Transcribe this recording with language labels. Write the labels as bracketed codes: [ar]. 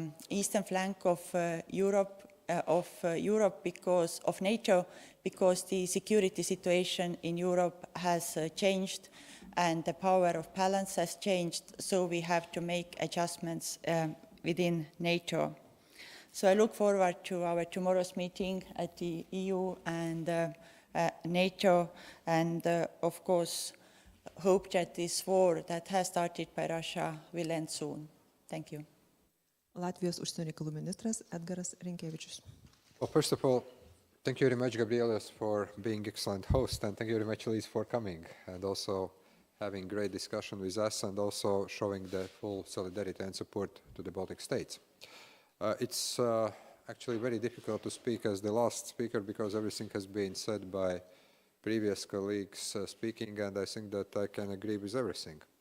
[en] eastern flank of Europe because of NATO, because the security situation in Europe has changed and the power of balance has changed, so we have to make adjustments within NATO. So I look forward to our tomorrow's meeting at the EU and NATO, and of course hope that this war that has started by Russia will end soon. Thank you. [lt] Latvijos užsienio reikalų ministras Edgaras Rinkevičius. [en] Well, first of all, thank you very much, Gabrielius, for being excellent host, and thank you very much, Elise, for coming, and also having great discussion with us, and also showing the full solidarity and support to the Baltic states. It's actually very difficult to speak as the last speaker because everything has been said by previous colleagues speaking, and I think that I can agree with everything.